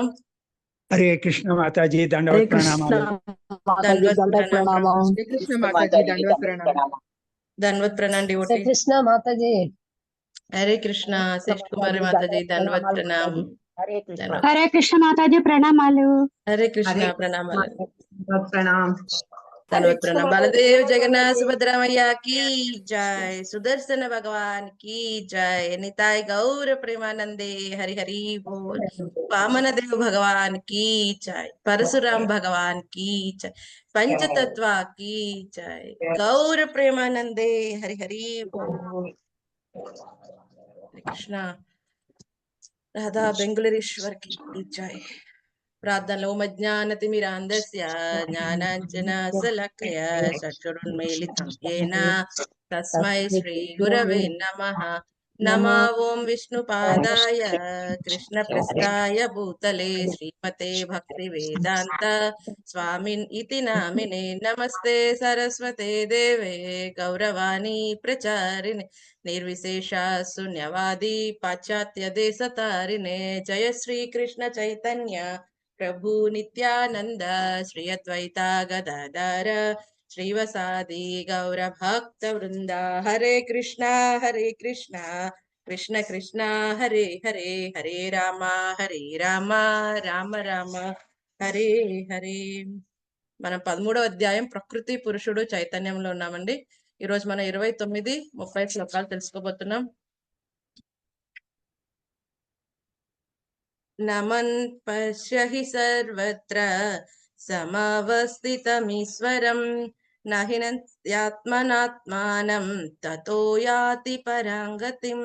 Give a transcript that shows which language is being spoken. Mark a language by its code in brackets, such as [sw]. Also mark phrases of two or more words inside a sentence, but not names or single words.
[te] హరే కృష్ణ మాతాజీ దండవత్ ప్రణామాలు. దండవత్ ప్రణామం డివోటీస్. కృష్ణ మాతాజీ. హరే కృష్ణ శేష్ కుమారి మాతాజీ దండవత్ ప్రణామం. హరే కృష్ణ మాతాజీ ప్రణామాలు. హరే కృష్ణ ప్రణామాలు. ప్రణామ్. ధన్యవాद प्रणाम। [hi] बलदेव जगन्नाथ सुभद्रा मैया की जय, सुदर्शन भगवान की जय, निताय गौर प्रेमानंदे हरि हरि बोल, वामन देव भगवान की जय, परशुराम भगवान की जय, पंचतत्व की जय, गौर प्रेमानंदे हरि हरि बोल। कृष्णा राधा बेंगलुरेश्वर की जय। [sa] प्रार्थनलो मज्ञानतिमिरान्धस्य ज्ञानाञ्जनशलाकया चक्षुरुन्मीलितं येन तस्मै श्रीगुरवे नमः। नमो ॐ विष्णुपादाय कृष्णपृष्ठाय भूतले श्रीमते भक्तिवेदान्त स्वामिन् इति नामिने। नमस्ते सरस्वते देवे गौरवाणी प्रचारिणे, निर्विशेष शून्यवादी पाश्चात्य देशतारिणे। जय श्री कृष्ण चैतन्य प्रभु नित्यानंद, श्री अद्वैता गदाधर श्रीवसादि गौर भक्त वृंदा। हरे कृष्णा कृष्ण कृष्ण हरे हरे, हरे राम राम राम हरे हरे। [te] మనం 13వ అధ్యాయం ప్రకృతి పురుషుడు చైతన్యంలో ఉన్నామండి. ఈ రోజు మనం 29-30 శ్లోకాలు తెలుసుకోబోతున్నాం. [sa] నమన్ పశ్య హి సర్వత్ర సమవస్థితమీశ్వరం, నహినంత్యాత్మనాత్మానం తతో యాతి పరాంగతిం.